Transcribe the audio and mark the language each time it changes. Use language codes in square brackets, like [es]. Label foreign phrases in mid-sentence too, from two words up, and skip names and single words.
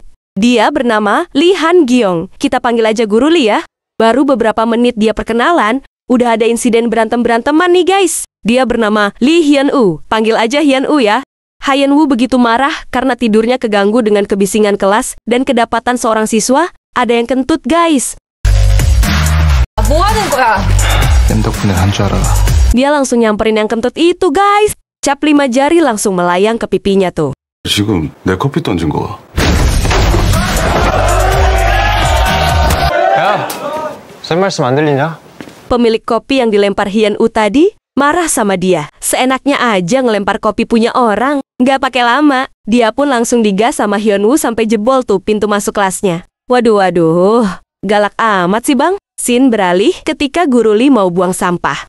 [id] Dia bernama Lee Han-gyong. Kita panggil aja Guru Lee ya. Baru beberapa menit dia perkenalan, udah ada insiden berantem-beranteman nih guys. Dia bernama Lee Hyun-woo. Panggil aja Hyun-woo ya. Hyun-woo begitu marah karena tidurnya keganggu dengan kebisingan kelas dan kedapatan seorang siswa ada yang kentut guys. [ko] 뭐 하는 거야? 쌤 덕분에 한 줄 알아라. [id] Dia langsung nyamperin yang kentut itu guys. Cap 5 jari langsung melayang ke pipinya tuh. [ko] 지금 내 커피 던진 거. 야, 쌤 말씀 안 들리냐? [id] Pemilik kopi yang dilempar Hyun-woo tadi marah sama dia. Seenaknya aja ngelempar kopi punya orang. Nggak pakai lama, dia pun langsung digas sama Hyun-woo sampai jebol tuh pintu masuk kelasnya. Waduh, galak amat sih bang. Scene beralih ketika Guru Lee mau buang sampah.